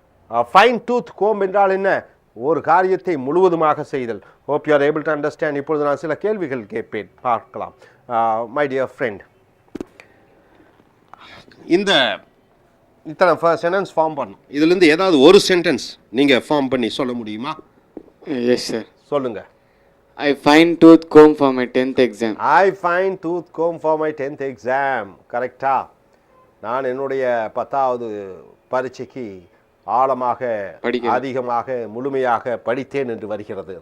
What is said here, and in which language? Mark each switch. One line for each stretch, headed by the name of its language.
English: find tooth comb
Tamil: என்றால் என்ன? ஒரு காரியத்தை முழுவதுமாக செய்தல்.
English: Hope you are able to understand.
Tamil: இப்பொழுது நான் சில கேள்விகள் கேட்பேன், பார்க்கலாம்.
English: my dear friend,
Tamil: இந்த இத்தனை சென்டென்ஸ் ஃபார்ம் பண்ணணும். இதுலேருந்து ஏதாவது ஒரு சென்டென்ஸ் நீங்கள் ஃபார்ம் பண்ணி சொல்ல முடியுமா?
English: Yes sir.
Tamil: சொல்லுங்கள்.
English: I find tooth comb for my 10th exam. I find tooth comb for my 10th exam.
Tamil: கரெக்டா? நான் என்னுடைய 10வது பரீட்சைக்கு ஆழமாக, அதிகமாக, முழுமையாக படித்தேன் என்று வருகிறது.